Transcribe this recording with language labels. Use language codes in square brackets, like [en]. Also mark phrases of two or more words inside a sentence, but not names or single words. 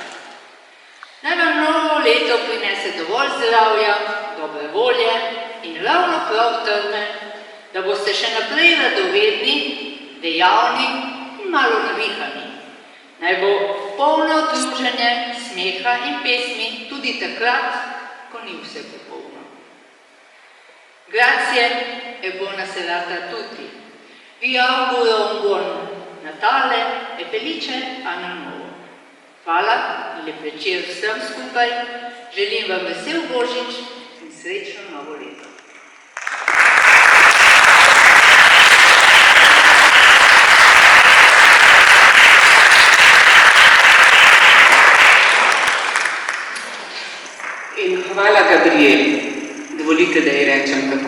[sl] Naj vam novo leto prinese dovolj zdravja, dobre volje in ravno prav trdne, da boste še naprej radovedni, dejavni in malo navihani. Naj bo polno druženje, smeha in pesmi tudi takrat, ko ni vse popolno. [it] Grazie e buona serata a tutti. Vi auguro un buon Natale e felice anno nuovo. [sl] Hvala in lep večer vsem skupaj. Želim vam vesel Božič in srečno novo leto. In hvala Gabrieli, dovolite, da ji rečem tako.